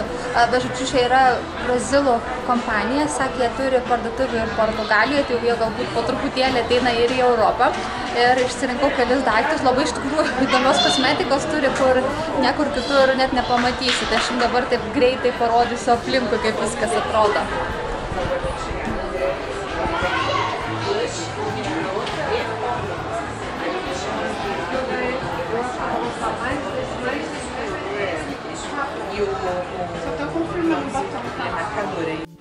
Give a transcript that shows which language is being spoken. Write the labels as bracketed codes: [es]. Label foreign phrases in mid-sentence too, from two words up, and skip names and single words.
[lt] Bet žodžiu, čia yra brazilų kompanija, sakė, jie turi parduotuvių ir Portugalijoje, tai jie galbūt po truputėlį ateina ir į Europą. Ir išsirinkau kelis daiktus, labai iš tikrųjų įdomios kosmetikos turi, kur niekur kitur net nepamatysi. Tai aš jums dabar taip greitai parodysiu aplinkui, kaip viskas atrodo. [pt] Só tô confirmando o batom, tá? Marcador aí.